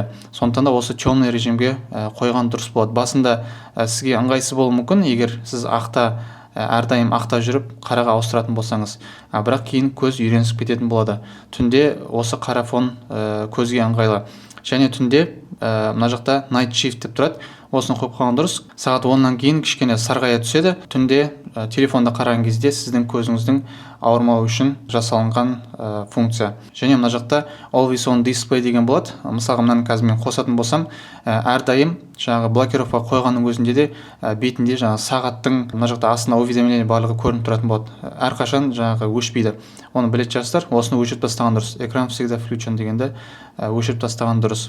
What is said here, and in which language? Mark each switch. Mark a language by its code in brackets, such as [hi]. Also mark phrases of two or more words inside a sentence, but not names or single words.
[kk] Сондықтан да осы темный режимге қойған дұрыс болады. Басында сізге ыңғайсыз болуы мүмкін, егер сіз әрдайым ақта жүріп қараға ауыстыратын болсаңыз, бірақ кейін көз үйренісіп кететін болады. Түнде осы қара фон көзге ыңғайлы. Және түнде мына жақта [en] night shift [kk] деп тұрады. Осыны қойып қойған дұрыс. Сағат 10-нан кейін кішкене сарғая түседі. Түнде телефонда қараған кезде сіздің көзіңіздің ауырмауы үшін жасалынған функция. Және мына жақта [en] always on display [kk] деген болады. Мысалға мынаны қазір мен қосатын болсам, әрдайым жаңағы блокировка қойғанның өзінде де бетінде жаңағы сағаттың мына жақта астына уведомление барлығы көрініп тұратын болады. Әрқашан жаңағы өшпейді. Оны білетін жастар, осыны өшіріп тастаған дұрыс. [ru] Экран всегда включен дегенді өшіріп тастаған дұрыс.